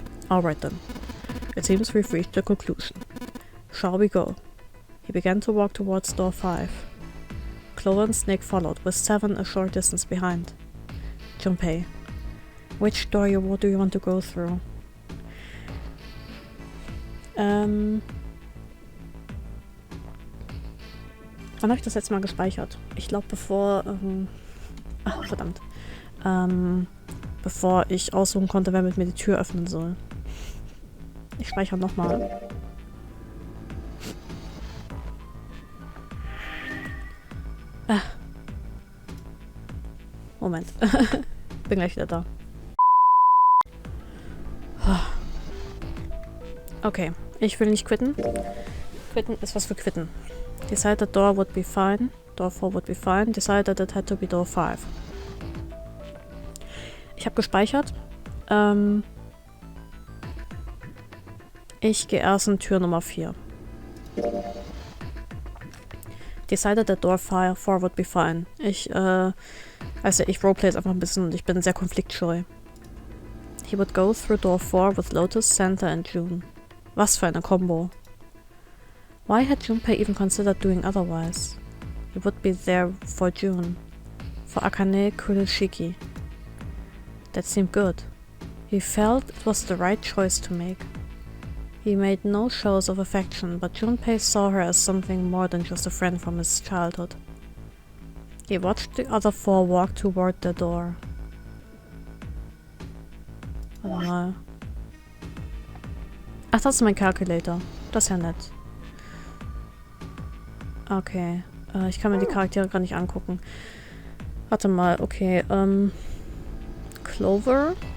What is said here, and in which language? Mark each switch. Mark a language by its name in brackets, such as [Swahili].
[English] Alright then. It seems we've reached a conclusion. Shall we go? He began to walk towards door 5. Clover and Snake followed, with 7 a short distance behind. Junpei. Which door do you want to go through? [German] Wann habe ich das letzte Mal gespeichert? Ich glaube bevor... ach, verdammt. bevor ich aussuchen konnte, wer mit mir die Tür öffnen soll. Ich speichere nochmal. Moment. Bin gleich wieder da. Okay, ich will nicht quitten. Quitten ist was für quitten. [English] Decided door would be fine. Door 4 would be fine. Decided it had to be door 5. [German] Ich habe gespeichert. Ich gehe erst in Tür Nummer 4. [English] Decided that door 4 would be fine. [German] Ich roleplay jetzt einfach ein bisschen und ich bin sehr konfliktscheu. [English] He would go through door 4 with Lotus, Santa and June. [German] Was für eine Combo. [English] Why had Junpei even considered doing otherwise? He would be there for June. For Akane Kurishiki. That seemed good. He felt it was the right choice to make. He made no shows of affection, but Junpei saw her as something more than just a friend from his childhood. He watched the other 4 walk toward the door. [German] Warte mal. Ach, das ist mein Calculator. Das ist ja nett. Okay. Ich kann mir die Charaktere gar nicht angucken. Warte mal, okay. Clover.